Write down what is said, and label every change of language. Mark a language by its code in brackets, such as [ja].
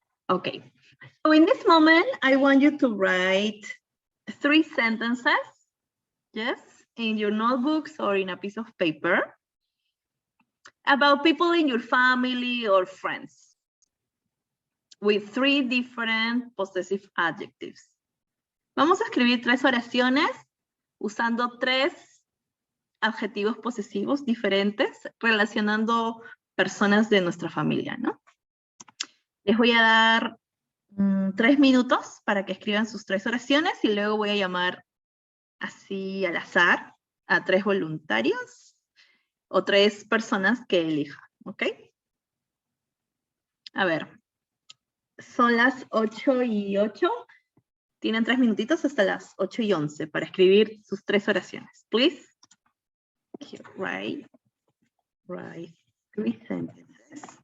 [en] Okay, so in this moment, I want you to write 3 sentences, yes, in your notebooks or in a piece of paper about people in your family or friends with 3 different possessive adjectives. [es] Vamos a escribir 3 oraciones usando 3 adjetivos posesivos diferentes relacionando personas de nuestra familia, ¿no? Les voy a dar 3 minutos para que escriban sus 3 oraciones y luego voy a llamar así al azar a 3 voluntarios o 3 personas que elijan, ¿ok? A ver, son las 8:08. Tienen 3 minutitos hasta las 8:11 para escribir sus 3 oraciones. [en] Please, here, write 3 sentences.